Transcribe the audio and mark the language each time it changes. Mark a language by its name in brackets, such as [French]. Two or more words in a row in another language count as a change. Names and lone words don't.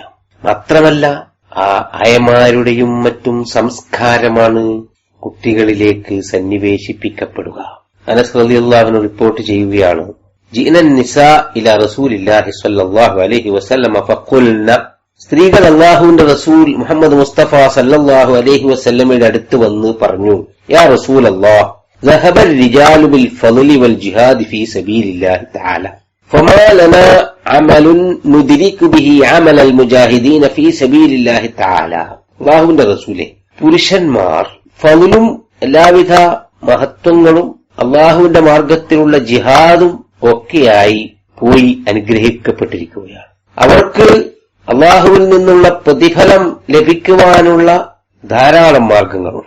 [Malayalam] മാത്രമല്ല, ആ ആയമാരുടെയും മറ്റും സംസ്കാരമാണ് കുട്ടികളിലേക്ക് സന്നിവേശിപ്പിക്കപ്പെടുക. അനസ് [Arabic] رضي الله عنه [Malayalam] റിപ്പോർട്ട് ചെയ്യുകയാണ്, [Arabic] جئن نساء إلى رسول الله صلى الله عليه وسلم فقلن, [Malayalam] സ്ത്രീകൾ അല്ലാഹുവിന്റെ റസൂൽ മുഹമ്മദ് മുസ്തഫ [Arabic] صلى الله عليه وسلم [Malayalam] അടുത്ത് വന്ന് പറഞ്ഞു, [Arabic] يا رسول الله, ذهب الرجال بالفضل والجهاد في سبيل الله تعالى فما لنا عمل ندرك به عمل المجاهدين في سبيل الله تعالى. [Malayalam] അല്ലാഹുവിന്റെ റസൂലേ, പുരുഷന്മാർ ഫളും എല്ലാവിധ മഹത്വങ്ങളും അല്ലാഹുവിന്റെ മാർഗത്തിലുള്ള ജിഹാദും ഒക്കെയായി പോയി അനുഗ്രഹിക്കപ്പെട്ടിരിക്കുകയാണ്. അവർക്ക് അല്ലാഹുവിൽ നിന്നുള്ള പ്രതിഫലം ലഭിക്കുവാനുള്ള ധാരാളം മാർഗങ്ങളുണ്ട്.